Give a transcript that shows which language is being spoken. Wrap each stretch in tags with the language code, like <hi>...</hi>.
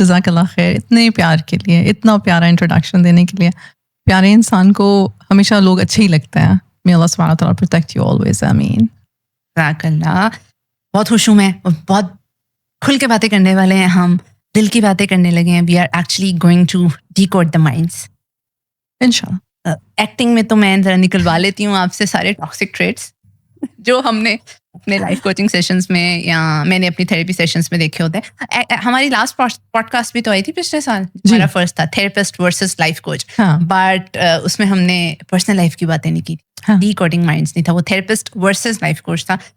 <ur>جزاک اللہ خیر اتنے پیار کے لیے, اتنا پیارا انٹروڈکشن دینے کے لیے. پیارے انسان کو ہمیشہ لوگ اچھے ہی لگتے ہیں.</ur> <en>May Allah subhanahu wa ta'ala protect you always. آمین.</en> <ur>جزاک اللہ. بہت خوش ہوں میں, بہت کھل کے باتیں کرنے والے ہیں ہم, دل کی باتیں کرنے لگے ہیں.</ur> <en>We are actually going to decode the minds.</en> <ur>انشاءاللہ. ایکٹنگ میں تو میں ذرا نکلوا لیتی ہوں آپ سے سارے ٹاکسک ٹریٹس جو ہم نے اپنے لائف کوچنگ سیشنز میں یا میں نے اپنی تھیراپی سیشنز میں دیکھے ہوتے ہیں. ہماری لاسٹ پوڈ کاسٹ بھی تو آئی تھی پچھلے سال, ہمارا فرسٹ تھا therapist versus life coach, but اس میں ہم نے پرسنل لائف کی باتیں نہیں کی تھی, ڈی کوڈنگ مائنڈس نہیں تھا, وہ تھراپسٹ ورسز لائف کوچ تھا.</ur>